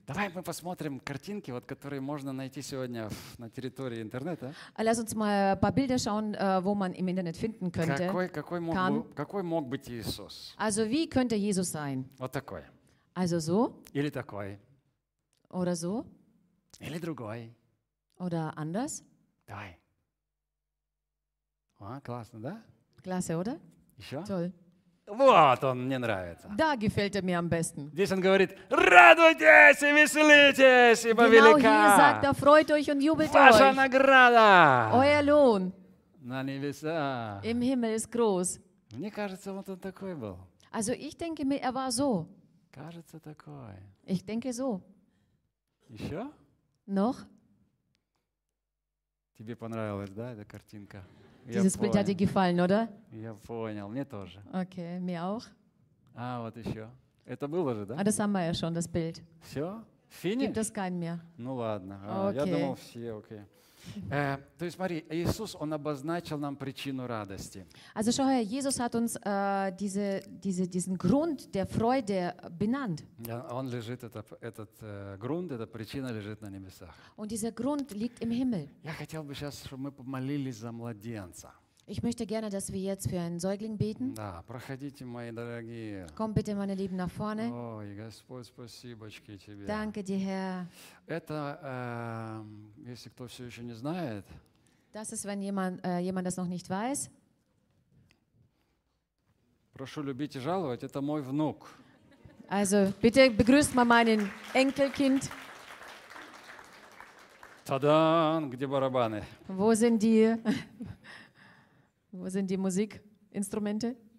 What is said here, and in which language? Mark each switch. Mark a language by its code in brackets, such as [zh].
[ru] Давай мы посмотрим картинки, вот, которые можно найти сегодня на территории интернета. [de] Lass uns mal ein paar Bilder schauen, wo man im Internet finden könnte. [ru] Какой мог быть Иисус? [de] Also wie könnte Jesus sein? [ru] Вот такой. [de] Also so? [ru] Или такой? [de] Oder so? [ru] Или другой? [de] Oder anders? [ru] Давай. А, классно, да? [de] Klasse, oder? [ru] Еще? [de] Toll. [ru] Вот он мне нравится. [de] Да, gefällt er mir am besten. [ru] Здесь он говорит: радуйтесь и веселитесь, ибо велика. [de] Genau, hier sagt er: freut euch und jubelt [ru] ваша [de] euch. [ru] Ваша награда. [de] Euer Lohn. [ru] На небеса. [de] Im Himmel ist groß. [ru] Мне кажется, вот он такой был. [de] Also ich denke mir, er war so. [ru] Кажется, такой. [de] Ich denke so. [ru] Еще? [de] Noch? [ru] Тебе понравилась, да, эта картинка? [de] Dieses Bild hat dir gefallen, oder? [ru] Я понял, мне тоже. [de] Okay, mir auch. [ru] А, вот еще. Это было же, да? [de] А, das haben wir ja schon, das Bild. [ru] Все? Финиш? [de] Gibt es kein mehr. [ru] Ну ладно, okay. Я думал, все, окей. Okay. То есть, смотри, Иисус, Он обозначил нам причину радости. [de] Also, schau her, Jesus hat uns diesen Grund der Freude benannt. [ru] Ja, Он лежит, грунт, эта причина лежит на небесах. [de] Und dieser Grund liegt im Himmel. [ru] Я хотел бы сейчас, чтобы мы помолились за младенца. [de] Ich möchte gerne, dass wir jetzt für einen Säugling beten. [ru] Да, проходите, мои дорогие. [de] Komm bitte, meine Lieben, nach vorne. [ru] Ой, Господь, спасибочки тебе. [de] Danke dir, Herr. [ru] Это, если кто все еще не знает. [de] Das ist, wenn jemand das noch nicht weiß. [ru] Прошу любить и жаловать, это мой внук. [de] Also, bitte begrüßt mal meinen Enkelkind. [ru] Та-дам, где барабаны? [de] Wo sind die... Wo sind die Musikinstrumente?